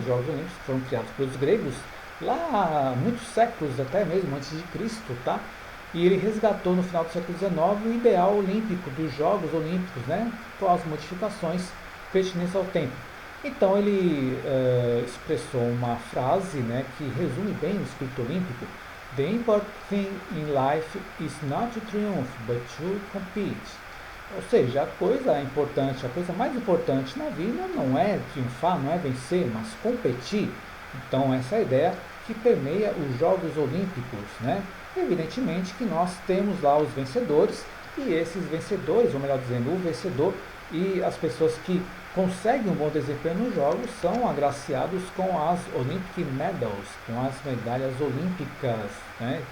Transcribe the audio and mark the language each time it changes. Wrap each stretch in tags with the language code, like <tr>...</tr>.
<pt>Os Jogos Olímpicos foram criados pelos gregos lá há muitos séculos, até mesmo antes de Cristo, tá? E ele resgatou no final do século XIX o ideal olímpico dos Jogos Olímpicos, né? Com as modificações pertinentes ao tempo. Então ele expressou uma frase, né, que resume bem o espírito olímpico.</pt> <en>The important thing in life is not to triumph, but to compete.</en> <pt>Ou seja, a coisa importante, a coisa mais importante na vida não é triunfar, não é vencer, mas competir. Então essa é a ideia que permeia os Jogos Olímpicos, né? Evidentemente que nós temos lá os vencedores, e esses vencedores, ou melhor dizendo, o vencedor e as pessoas que conseguem um bom desempenho nos jogos são agraciados com as</pt> <en>Olympic Medals,</en> <pt>com as medalhas olímpicas, né?</pt>